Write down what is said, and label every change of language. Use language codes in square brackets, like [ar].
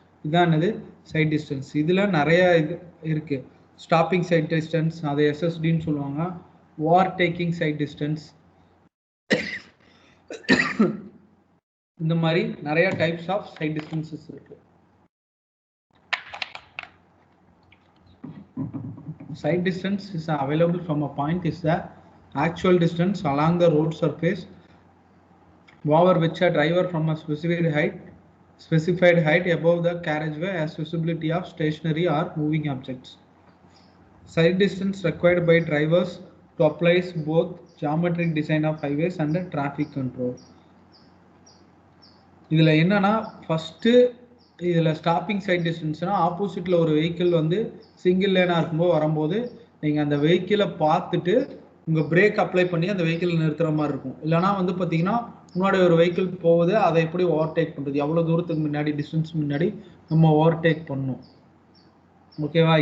[ta] இதுதான் என்னது side distance. இதில் நிறைய இது இருக்குது. ஸ்டாப்பிங் சைட் டிஸ்டன்ஸ், அதை எஸ்எஸ்டின்னு சொல்லுவாங்க. வார் டேக்கிங் சைட் டிஸ்டன்ஸ், இந்த மாதிரி நிறைய டைப்ஸ் ஆஃப் சைட் டிஸ்டன்சஸ் இருக்கு. [en] Side distance is available from a point is the actual distance along the road surface over which a driver from a specified height above the carriageway has visibility of stationary or moving objects. Side distance required by drivers to apply both geometric design of highways and traffic control. [ta] இதில் என்னன்னா first இதில் stopping side டிஸ்டன்ஸ்னா ஆப்போசிட்டில் ஒரு vehicle வந்து single லேனாக இருக்கும்போது வரும்போது நீங்கள் அந்த வெஹிக்கிளை பார்த்துட்டு உங்கள் பிரேக் அப்ளை பண்ணி அந்த வெஹிக்கிளை நிறுத்துகிற மாதிரி இருக்கும். இல்லைனா வந்து பார்த்தீங்கன்னா முன்னாடி ஒரு வெஹிக்கிள் போகுது, அதை எப்படி ஓவர்டேக் பண்ணுறது, எவ்வளோ தூரத்துக்கு முன்னாடி டிஸ்டன்ஸ் முன்னாடி நம்ம ஓவர்டேக் பண்ணணும். ஓகேவா?